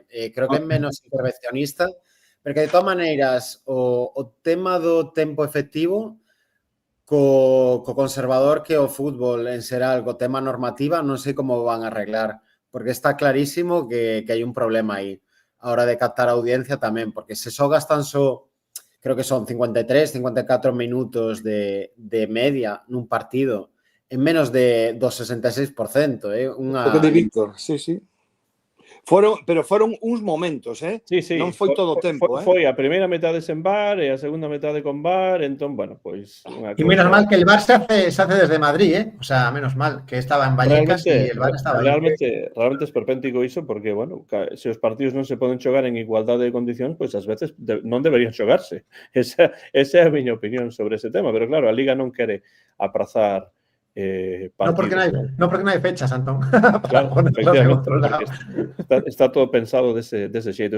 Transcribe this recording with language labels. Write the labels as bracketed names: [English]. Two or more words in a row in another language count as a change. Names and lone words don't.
[Galician] Creo que é menos intervencionista, porque de todas maneiras o tema do tempo efectivo co conservador que o fútbol en xeral, co tema normativa, non sei como van a arreglar, porque está clarísimo que hai un problema aí a hora de captar a audiencia tamén, porque se só gastan creo que son 53, 54 minutos de media nun partido en menos do 66%, o que di Víctor, sí. Pero foron uns momentos, Sí. Non foi todo o tempo, Foi a primeira metade sen VAR e a segunda metade con VAR, entón, bueno, pois... [Spanish] Y menos mal que el VAR se hace desde Madrid, O sea, menos mal que estaba en Vallecas y el VAR estaba [Galician] realmente é esperpéntico iso, porque, bueno, se os partidos non se poden xogar en igualdade de condicións, pois ás veces non deberían xogarse. Esa é a miña opinión sobre ese tema, pero claro, a Liga non quere aprazar partidos. No porque non hai fechas, Antón. Claro, efectivamente, está todo pensado dese xeito.